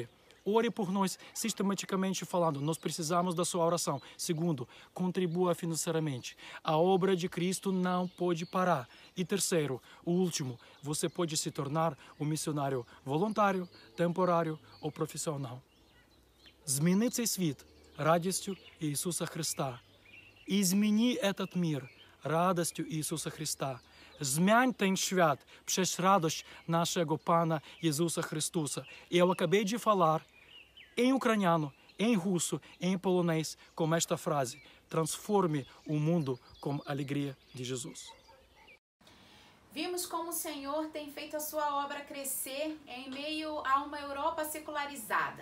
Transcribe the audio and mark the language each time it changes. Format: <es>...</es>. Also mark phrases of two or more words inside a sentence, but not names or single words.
<pt>Ore por nós, sistematicamente falando. Nós precisamos da sua oração. Segundo, contribua financeiramente. A obra de Cristo não pode parar. E terceiro, o último, você pode se tornar um missionário voluntário, temporário ou profissional.</pt> <uk>Зміни цей світ радістю Ісуса Христа. І зміни</uk> <ru>этот мир радостью Иисуса Христа.</ru> <pl>Zmień ten świat przez radość naszego Pana Jezusa Chrystusa.</pl> <pt>E eu acabei de falar em ucraniano, em russo, em polonês, com esta frase: transforme o mundo com a alegria de Jesus. Vimos como o Senhor tem feito a sua obra crescer em meio a uma Europa secularizada.</pt>